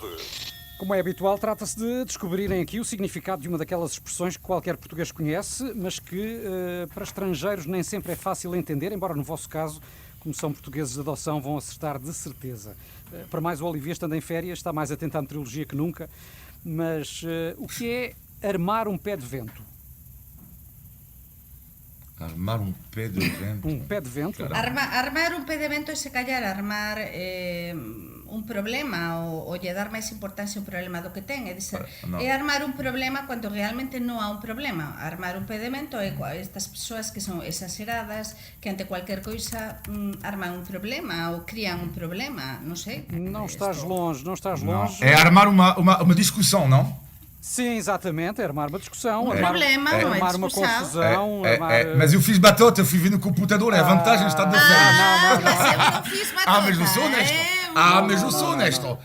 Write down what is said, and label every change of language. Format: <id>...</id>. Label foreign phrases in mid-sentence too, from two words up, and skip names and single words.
<pt>Como é habitual, trata-se de descobrirem aqui o significado de uma daquelas expressões que qualquer português conhece, mas que para estrangeiros nem sempre é fácil entender, embora no vosso caso, como são portugueses de adoção, vão acertar de certeza. Para mais, o Olivier, estando em férias, está mais atento à meteorologia que nunca, mas o que é armar um pé de vento? Armar um pé de vento. Um pé de vento?</pt> <gl>Armar un pé de vento é se callar armar un problema ou lle dar máis importancia ao problema do que ten,</gl> <pt>é dizer, No.</pt> <gl>é armar un problema cando realmente non há un problema. Armar un pé de vento é estas persoas que son exageradas, que ante cualquier coisa arman un problema ou crían un problema, non sei.</gl> <pt>Não estás longe, não estás Não. longe. É armar uma discussão, não? Sim, exatamente, é armar uma discussão, Um problema, não é armar uma discussão. confusão, armar... Mas eu fiz batota, eu fui ver no computador, é a vantagem está de férias.</pt> <gl>Mas eu non fiz batota.</gl> <pt>Mas eu sou honesto. Mas eu sou honesto.</pt>